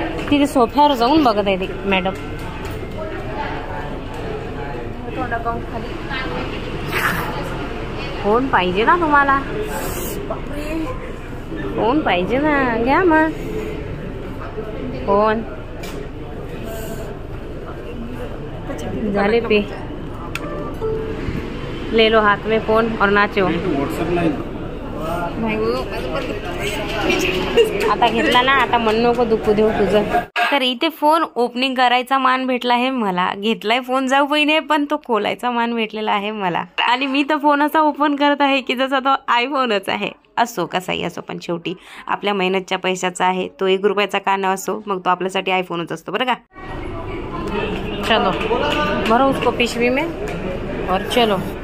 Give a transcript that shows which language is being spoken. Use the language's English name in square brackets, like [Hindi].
[Marathi] तिथे सोफ्यावर जाऊन बघत आहे मॅडम. फोन पाहिजे ना तुम्हाला? फोन पाहिजे ना, घ्या मग फोन. [Hindi] झाले पे, ले लो हाथ में फोन और नाचो. [Marathi] आता घेतला ना, आता मन नको दुखू देऊ तुझं. तर इथे फोन ओपनिंग करायचा मान भेटला आहे मला. घेतलाय फोन जाऊ बहिणी, पण तो खोलायचा मान भेटलेला आहे मला. आणि मी तर फोन असा ओपन करत आहे की जसा तो आयफोनच आहे. असो कसाही असो, पण शेवटी आपल्या मेहनतच्या पैशाचा आहे तो. 1 रुपयाचा का न असो, मग तो आपल्यासाठी आयफोनच असतो बरं का. [Hindi] चलो भरो उसको पिशवी में और चलो.